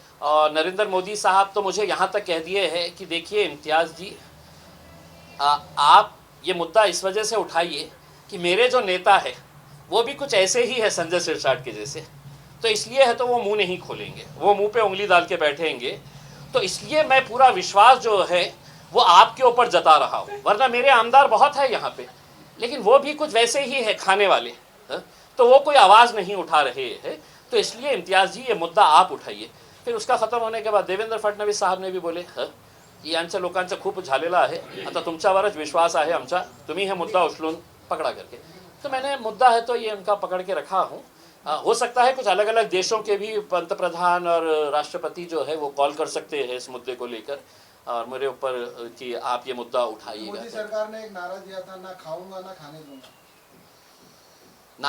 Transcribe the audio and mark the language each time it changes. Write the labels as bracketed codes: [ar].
[hi] और नरेंद्र मोदी साहब तो मुझे यहाँ तक कह दिए हैं कि देखिए इम्तियाज़ जी, आप ये मुद्दा इस वजह से उठाइए कि मेरे जो नेता है वो भी कुछ ऐसे ही है संजय सिरसाट के जैसे, तो इसलिए है तो वो मुंह नहीं खोलेंगे, वो मुंह पे उंगली डाल के बैठेंगे। तो इसलिए मैं पूरा विश्वास जो है वो आपके ऊपर जता रहा हूँ। वरना मेरे आमदार बहुत है यहाँ पे, लेकिन वो भी कुछ वैसे ही है खाने वाले, तो वो कोई आवाज़ नहीं उठा रहे हैं। तो इसलिए इम्तियाज़ जी ये मुद्दा आप उठाइए। फिर उसका ख़त्म होने के बाद देवेंद्र फडणवीस साहब ने भी बोले की [mr] यांच्या लोकांचं खूप झालेलं आहे, आता तुमच्यावरच विश्वास आहे आमचा, तुम्ही हे मुद्दा उचलून [hi] पकड़ा करके। तो मैंने मुद्दा है तो ये उनका पकड़ के रखा हूँ। हो सकता है कुछ अलग अलग देशों के भी पंतप्रधान और राष्ट्रपति जो है वो कॉल कर सकते हैं इस मुद्दे को लेकर और मेरे ऊपर कि आप ये मुद्दा उठाइएगा। मोदी सरकार ने एक नारा दिया था, ना खाऊंगा ना खाने दूंगा।